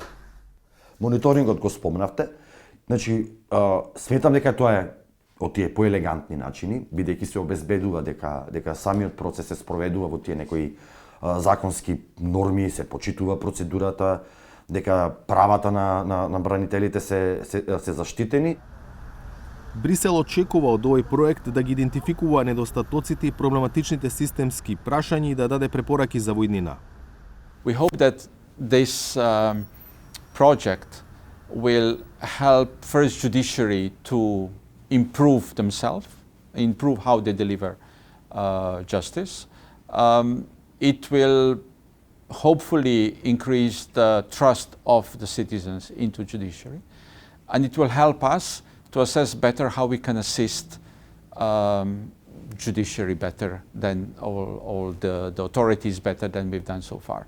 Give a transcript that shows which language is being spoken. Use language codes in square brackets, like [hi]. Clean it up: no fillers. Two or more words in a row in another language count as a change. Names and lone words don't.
[mk] Мониторингот го спомнавте. Значи, сметам дека тоа е од тие поелегантни начини, бидејќи се обезбедува дека самиот процес се спроведува во тие некои законски норми, се почитува процедурата, дека правата на бранителите се заштитени. Брисел очекува од овој проект да ги идентификува недостатоците и проблематичните системски прашања и да даде препораки за војнина. [en] We hope that this project will help first judiciary to improve themselves, improve how they deliver justice. It will hopefully increase the trust of the citizens into judiciary, and it will help us to assess better how we can assist judiciary better than all the authorities better than we've done so far.